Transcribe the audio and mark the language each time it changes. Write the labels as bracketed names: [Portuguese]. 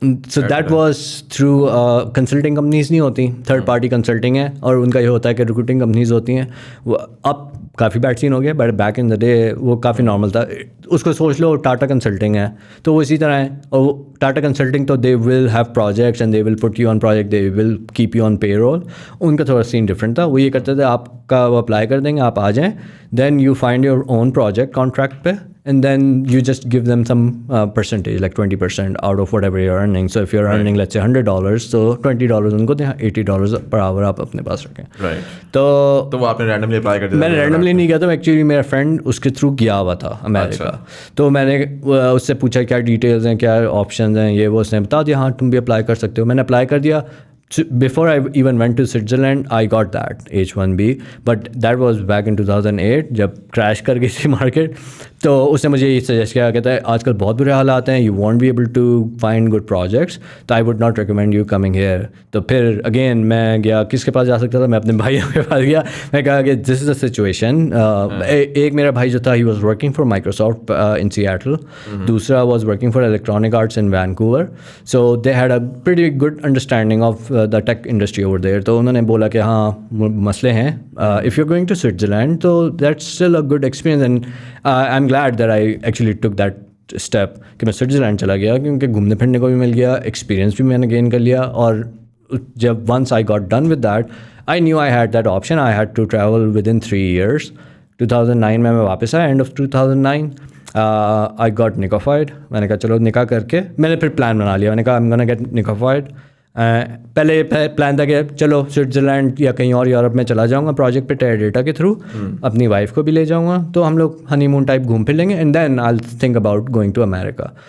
[Urdu] So that was through consulting companies نہیں ہوتی, third party consulting ہے, اور ان کا یہ ہوتا ہے کہ ریکروٹنگ کمپنیز ہوتی ہیں. وہ اب کافی بیڈ سین ہو گیا, [English] but back in the day [Urdu] وہ کافی نارمل تھا. اس کو سوچ لو ٹاٹا کنسلٹنگ ہے, تو وہ اسی طرح ہے. اور وہ ٹاٹا کنسلٹنگ تو [English] They will have projects and they will put you on project, they will keep you on payroll. [Urdu] ان کا تھوڑا سین ڈفرنٹ تھا. وہ یہ کرتے تھے آپ کا وہ اپلائی کر دیں گے, آپ آ جائیں, [English] Then you find your own project contract پہ, and then you just give them some percentage, like 20% out of whatever you're earning. So if you're earning let's say $100, so $20 [Urdu] ان کو دیں, [English] $80 per hour [Urdu] آپ اپنے پاس رکھیں. تو وہ آپ نے رینڈملی اپلائی کر دیا؟ میں نے رینڈملی نہیں کیا تھا, ایکچولی میرا فرینڈ اس کے تھرو گیا ہوا تھا امیریکا. تو میں نے اس سے پوچھا کیا ڈیٹیلز ہیں, کیا آپشنز ہیں, یہ وہ اس نے بتا دیا, ہاں تم بھی اپلائی کر سکتے ہو. میں نے اپلائی کر دیا. [English] Before I even went to Switzerland, I got that H1B, but that was back in 2008 [Urdu] جب کریش کر گئی تھی مارکیٹ. تو اس نے مجھے یہ سجیسٹ کیا, کہتا ہے آج کل بہت برے حالات ہیں, [English] you won't be able to find good projects, [Urdu] تو [English] I would not recommend you coming here. [Urdu] تو پھر اگین میں گیا, کس کے پاس جا سکتا تھا, میں اپنے بھائی کے پاس گیا. میں کہا کہ [English] this is the situation. [Urdu] ایک میرا بھائی جو تھا [English] he was working for Microsoft in Seattle, دوسرا was working for Electronic Arts in Vancouver, so they had a pretty good understanding of the tech industry over there. [Urdu] تو انہوں نے بولا کہ ہاں مسئلے ہیں, [English] if you're going to Switzerland, so that's still a good experience, and I'm glad that I actually took that step [Urdu] کہ میں سوئٹزرلینڈ چلا گیا, کیونکہ گھومنے پھرنے کو بھی مل گیا, ایکسپیرینس بھی میں نے گین کر لیا. اور جب [English] once I got done with that, I knew I had that option. I had to travel within 3 years. [Urdu] 2009 میں واپس آیا, [English] end of 2009. I got nicofied. [Urdu] میں نے کہا چلو نکاح کر کے, میں نے پھر پلان بنا لیا. میں نے کہا [English] I'm gonna get nicofied. [Urdu] پہلے پلان تھا کہ چلو سوئٹزرلینڈ یا کہیں اور یورپ میں چلا جاؤں گا پروجیکٹ پہ ٹیئر ڈیٹا کے تھرو, اپنی وائف کو بھی لے جاؤں گا, تو ہم لوگ ہنی مون ٹائپ گھوم پھر لیں گے, [English] And then I think about going to America.